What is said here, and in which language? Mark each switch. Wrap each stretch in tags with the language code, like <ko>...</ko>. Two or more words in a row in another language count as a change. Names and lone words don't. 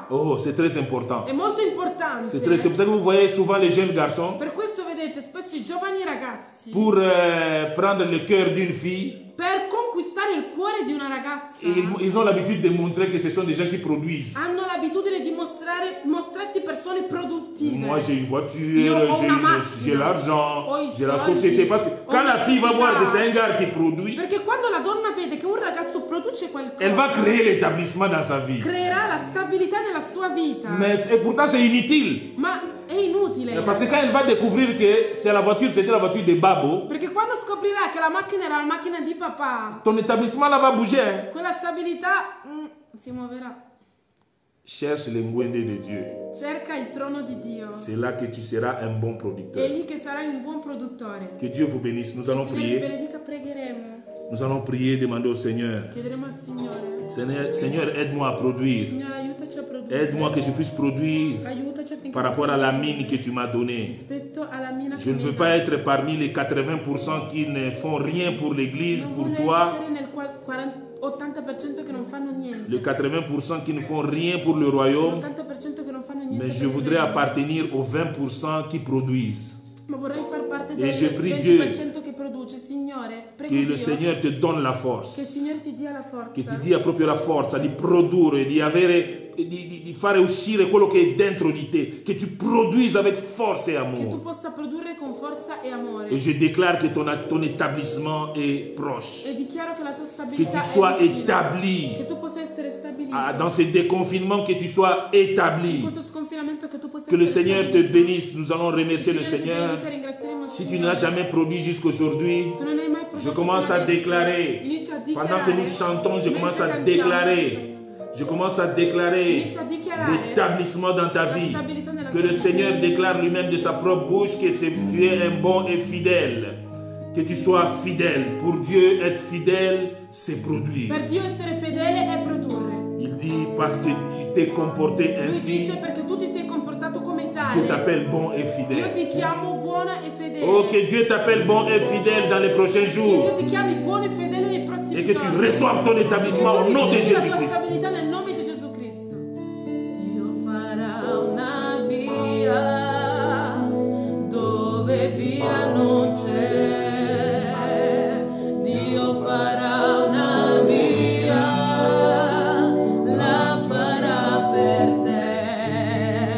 <fr>Oh, c'est très important.</fr> <it>È molto importante.</it> <fr>C'est pour ça que vous voyez souvent les jeunes garçons,</fr> <it>Per questo vedete spesso i giovani ragazzi,</it> <fr>pour prendre le cœur d'une fille,</fr> <it>per conquistare il cuore di una ragazza,</it> <fr>ils ont l'habitude de montrer que ce sont des gens qui produisent.</fr> <it>hanno l'abitudine di mostrarsi persone produttive.</it> <fr>Moi, j'ai une voiture,</fr> <it>Io ho una macchina,</it> <fr>j'ai l'argent,</fr> <it>ho i</it> <fr>j'ai la</fr> <it>soldi,</it> <fr>société. Parce que</fr> <it>ho</it> <fr>quand la fille va</fr> <it>l'elettricità.</it> <fr>voir que c'est un gars qui produit,</fr> <it>Perché quando la donna vede che un ragazzo produce qualcosa,</it> <fr>elle va créer l'établissement dans sa vie.</fr> <it>creerà la stabilità nella sua vita.</it> <fr>Et pourtant, c'est inutile.</fr> <it>Ma è inutile.</it> <fr>Parce que quand elle va découvrir que c'est la voiture, c'était la voiture de Babo,</fr> <it>Perché quando scoprirà che la macchina era la macchina di papà,</it> <fr>ton établissement là va bouger. Hein.</fr> <it>quella stabilità si muoverà.</it> <fr>Cherche le ngwende de Dieu.</fr> <it>Cerca il trono di Dio.</it> <fr>C'est là que tu seras un bon</fr> <it>È</it> <fr>producteur.</fr> <it>lì che sarai un buon produttore.</it> <fr>Que Dieu vous bénisse. Nous allons</fr> <it>Signore vi</it> <fr>prier.</fr> <it>benedica, pregheremo.</it> <fr>Nous allons prier, demander au Seigneur.</fr> <it>Chiederemo al Signore.</it> <fr>Seigneur, aide-moi à produire.</fr> <it>Signore, aiutaci a produrre.</it> <fr>Aide-moi que je puisse produire</fr> <it>Aiutaci affinché</it> <fr>par rapport à la mine que tu m'as donnée.</fr> <it>rispetto alla mina</it> <fr>Je</fr> <it>che</it> <fr>ne</fr> <it>mi</it> <fr>veux</fr> <it>hai</it> <fr>pas</fr> <it>dato.</it> <fr>être parmi les 80% qui ne font rien pour l'Église,</fr> <it>Non</it> <fr>pour</fr> <it>voglio</it> <fr>toi.</fr> <it>essere nel 80% che non fanno niente.</it> <fr>Les 80% qui ne font rien pour le royaume.</fr> <it>L'80% che non fanno niente.</it> <fr>Mais</fr> <it>per</it> <fr>je</fr> <it>il</it> <fr>voudrais</fr> <it>regno.</it> <fr>appartenir aux 20% qui produisent.</fr> <it>Ma vorrei far parte E del</it> <fr>je prie</fr> <it>20% che produce. Signore, prego</it> <fr>Que</fr> <it>Dio</it> <fr>le Seigneur te donne la</fr> <it>che il</it> <fr>force.</fr> <it>Signore ti dia la Che forza. ti dia proprio la forza di produrre, di fare uscire quello che è dentro di te. Che tu</it> <fr>produise avec force et</fr> <it>Che tu</it> <fr>amour.</fr> <it>possa produrre con forza e amore.</it> <fr>Et je déclare que ton établissement est proche.</fr> <it>E dichiaro che la tua</it> <fr>Que</fr> <it>stabilità</it> <fr>tu sois</fr> <it>è vicina.</it> <fr>établi.</fr> <it>Che tu possa essere stabilito.</it> <fr>Dans ces déconfinements, que tu sois</fr> <it>In</it> <fr>établi.</fr> <it>questo sconfinamento che tu possa</it> <fr>Que le</fr> <it>essere</it> <fr>Seigneur te</fr> <it>stabilito.</it> <fr>bénisse. Nous allons remercier le</fr> <it>Signore, ti</it> <fr>Seigneur.</fr> <it>benedica, ringrazieremo il</it> <fr>Si tu</fr> <it>Signore.</it> <fr>n'as jamais produit jusqu'aujourd'hui,</fr> <it>Se non hai mai prodotto</it> <fr>je commence</fr> <it>fino</it> <fr>à</fr> <it>adesso,</it> <fr>déclarer.</fr> <it>inizio a</it> <fr>Pendant que nous chantons, je</fr> <it>mentre</it> <fr>commence à</fr> <it>cantiamo,</it> <fr>déclarer. Je commence à déclarer</fr> <it>inizio a dichiarare</it> <fr>l'établissement dans ta</fr> <it>la</it> <fr>vie.</fr> <it>stabilità nella</it> <fr>Que</fr> <it>tua</it> <fr>le</fr> <it>vita.</it> <fr>Seigneur déclare lui-même de sa propre bouche que tu es un bon et fidèle. Que tu sois fidèle. Pour Dieu, être fidèle, c'est produire.</fr> <it>Per Dio essere fedele è produrre.</it> <fr>Il dit parce que tu t'es comporté</fr> <it>Lui</it> <fr>ainsi,</fr> <it>dice perché tu ti sei comportato come</it> <fr>je</fr> <it>tale.</it> <fr>t'appelle bon et</fr> <it>Io</it> <fr>fidèle.</fr> <it>ti chiamo buona e fedele.</it> <fr>Oh, que Dieu t'appelle bon et fidèle dans les prochains</fr> <it>Che Dio</it> <fr>jours.</fr> <it>ti chiami buono e fedele nei prossimi</it> <fr>Et que tu</fr> <it>giorni.</it> <fr>reçoives ton établissement au</fr> <it>E che tu</it> <fr>nom de</fr> <it>ricevi la tua</it> <fr>Jésus-Christ.</fr> <it>stabilità nel nome di Gesù Cristo. Dio farà una via dove via non c'è. Dio farà una via, la farà per te.</it>